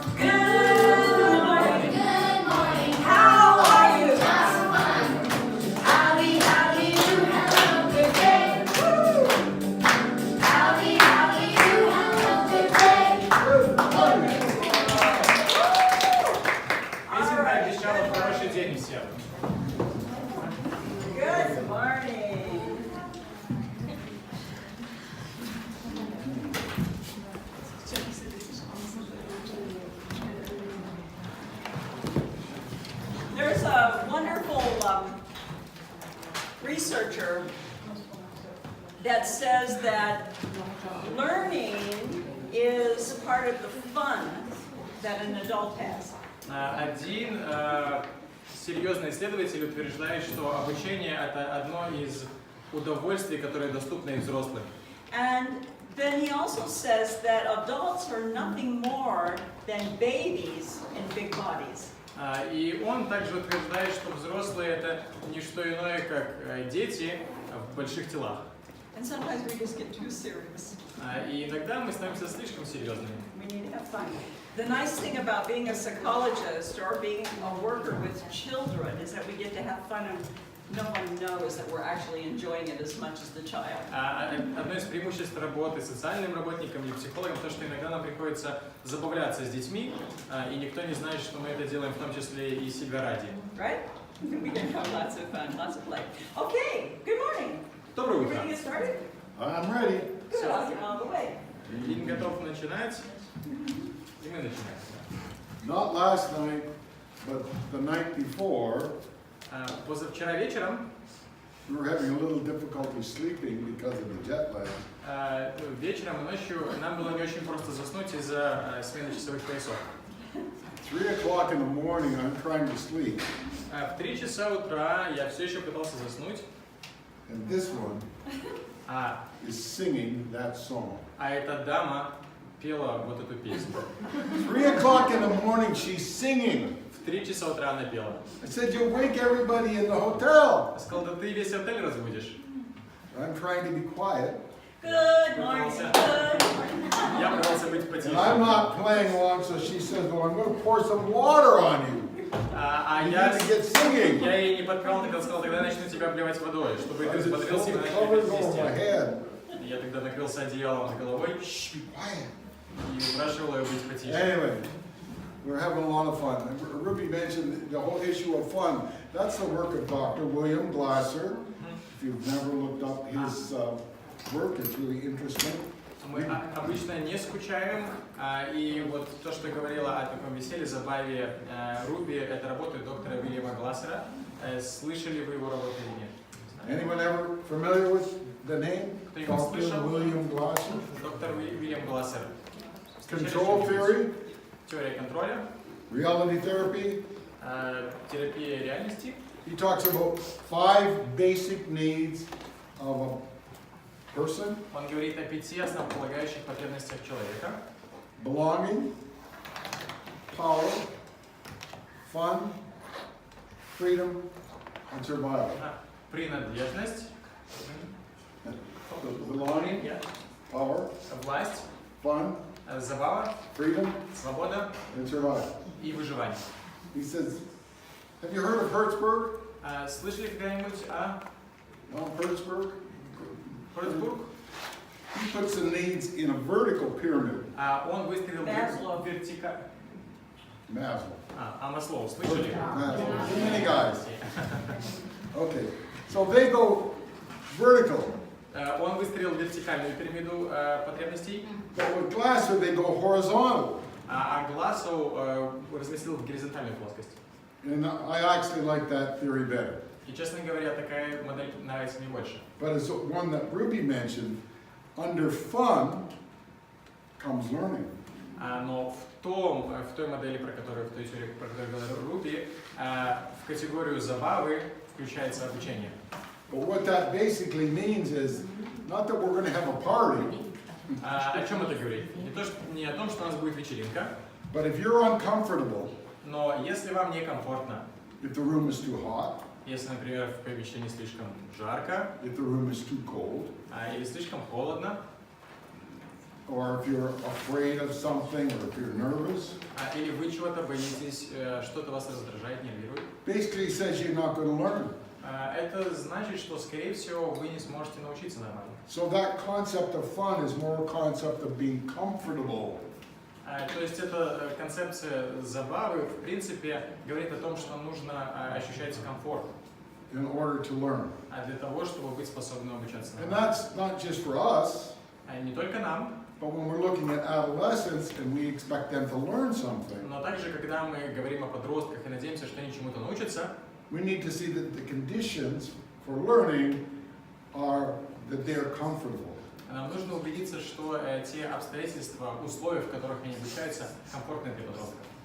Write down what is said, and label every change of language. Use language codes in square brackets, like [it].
[en] good morning. Good morning. How are you? Just fine. Howdy, howdy, you have a good day. Howdy, howdy, you have a good day. [ru] Песенка обещала хороший день всем. [en] Good morning. There's a wonderful researcher that says that learning is part of the fun that an adult has. [ru] Один серьезный исследователь утверждает, что обучение – это одно из удовольствий, которые доступны и взрослым. [en] And then he also says that adults are nothing more than babies in big bodies. [ru] И он также утверждает, что взрослые – это не что иное, как дети в больших телах. [en] And sometimes we just get too serious. [ru] И иногда мы становимся слишком серьезными. [en] We need to have fun. The nice thing about being a psychologist or being a worker with children is that we get to have fun and no one knows that we're actually enjoying it as much as the child. [ru] Одно из преимуществ работы социальным работником или психологом то, что иногда нам приходится забавляться с детьми, и никто не знает, что мы это делаем в том числе и себя ради. [en] Right? We can have lots of fun, lots of play. Okay, good morning. [ru] Доброе [en] You [ru] утро! [en] ready to get started? I'm ready. Good, I'll get on the way. [ru] Дин готов начинать, и мы начинаем. [en] Not last night, but the night before, [ru] Позавчера вечером, [en] we were having a little difficulty sleeping because of the jet lag. [ru] вечером и ночью нам было не очень просто заснуть из-за смены часовых поясов. [en] 3 o'clock in the morning, I'm trying to sleep, [ru] В 3 часа утра я все еще пытался заснуть, [en] and this one is singing that song. [ru] а эта дама пела вот эту песню. [en] 3 o'clock in the morning, she's singing. [ru] В 3 часа утра она пела. [en] I said, you'll wake everybody in the hotel. [ru] Я сказал, да ты весь отель разбудишь. [en] I'm trying to be quiet, Good morning. Good morning. [ru] Я пытался быть [en] and [ru] потише. [en] I'm not playing along, so she says, well, I'm going to pour some water on you. You [ru] Я [en] need to get singing. [ru] ей не подпевал, тогда сказал, тогда я начну тебя обливать водой, чтобы [en] I [ru] ты [en] just [ru] взбодрился и [en] pulled [ru] мы начали [en] covers over my [ru] вместе. [en] head. [ru] Я тогда накрылся одеялом над головой [en] Shh, be quiet. [ru] и упрашивал ее быть потише. [en] Anyway, we're having a lot of fun. Ruby mentioned the whole issue of fun. That's the work of Dr. William Glasser. If you've never looked up his work, it's really interesting. [ru] Мы обычно не скучаем, и вот то, что говорила о таком веселье, забаве Руби, это работа доктора Уильяма Глассера. Слышали вы его работу или нет? [en] Anyone ever familiar with the name? [ru] Кто его [en] Dr. [ru] слышал? [en] William Glasser? [ru] Доктор Уильям Глассер. [en] Control theory, [ru] Теория контроля, [en] reality therapy. [ru] терапия реальности. [en] He talks about 5 basic needs of a person: [ru] Он говорит о 5 основополагающих потребностях человека. [en] belonging, power, fun, freedom, and survival. [ru] Принадлежность, [en] Belonging, power, [ru] власть, [en] fun, [ru] забава, [en] freedom, [ru] свобода [en] and survival. [ru] и выживание. [en] He says, have you heard of Hertzberg? [ru] Слышали когда-нибудь о [en] No, Hertzberg? [ru] Хольцбург? [en] He puts the needs in a vertical pyramid. [ru] Он выстроил Маслоу. вертикаль. [en] Maslow. [ru] Маслоу, слышали? [en] Maslow. Too many guys. Okay, so they go vertical, [ru] Он выстроил вертикальную пирамиду потребностей, [en] but with Glasser they go horizontal. [ru] а Глассоу разместил в горизонтальную плоскость. [en] And I actually like that theory better. [ru] И, честно говоря, такая модель нравится мне больше. [en] But it's one that Ruby mentioned. Under fun comes learning. [ru] Но в той модели, в той теории, про которую говорил Руби, в категорию забавы включается обучение. [en] But what that basically means is not that we're going to have a party, [ru] О чем это говорит? Не о том, что у нас будет вечеринка, [en] but if you're uncomfortable, [ru] но если вам некомфортно, [en] if the room is too hot, [ru] если, например, в помещении слишком жарко [en] if the room is too cold, [ru] или слишком холодно, [en] or if you're afraid of something, or if you're nervous, [ru] или вы чего-то боитесь, что-то вас раздражает, нервирует, [en] basically says you're not going to learn. [ru] это значит, что, скорее всего, вы не сможете научиться нормально. [en] So that concept of fun is more a concept of being comfortable. [ru] То есть эта концепция забавы, в принципе, говорит о том, что нужно ощущать комфорт [en] In order to learn. [ru] для того, чтобы быть способным обучаться [en] And [ru] нормально. [en] that's not just for us, [ru] Не только нам, [en] but when we're looking at adolescents and we expect them to learn something, [ru] но также, когда мы говорим о подростках и надеемся, что они чему-то научатся, [en] we need to see that the conditions for learning are that they're comfortable. [ru] нам нужно убедиться, что те обстоятельства, условия, в которых они обучаются, комфортны для подростков.